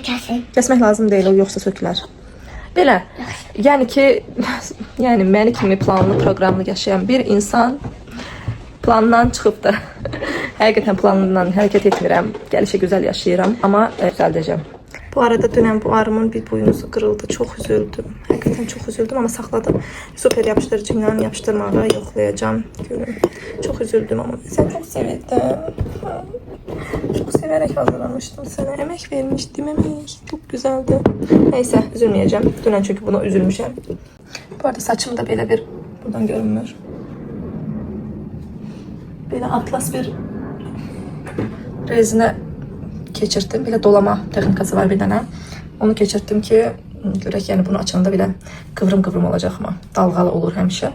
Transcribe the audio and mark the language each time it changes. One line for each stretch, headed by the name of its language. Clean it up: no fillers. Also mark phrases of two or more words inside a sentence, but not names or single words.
Azerbaijani: Kəsmək lazım deyil, o yoxsa sökülər. Belə, yəni ki, yəni məni kimi planlı, proqramlı yaşayan bir insan plandan çıxıb da həqiqətən planından hərəkət etmirəm. Gəlişə gözəl yaşayıram, amma düzəldəcəm. Bu arada dünən bu arımın bir buynuzu qırıldı. Çox üzüldüm. Həqiqətən çox üzüldüm, amma saxladım. Super yapışdırıcı ilə yapışdırmağa yoxlayacağım. Görün. Çox üzüldüm, amma sən çox sevirdim.
Turkish: Çok severek hazırlamıştım sana. Emek vermiştim, emek. Çok güzeldi. Neyse, üzülmeyeceğim.
Azerbaijani: Dünən çünkü buna üzülmüşəm. Bu arada saçım da belə bir, buradan görünmür. Belə atlas bir rezinə keçirtdim. Belə dolama texnikası var bir dənə. Onu keçirtdim ki, görək, yəni bunu açanda belə qıvrım-qıvrım olacaq mı? Dalğalı olur həmişə.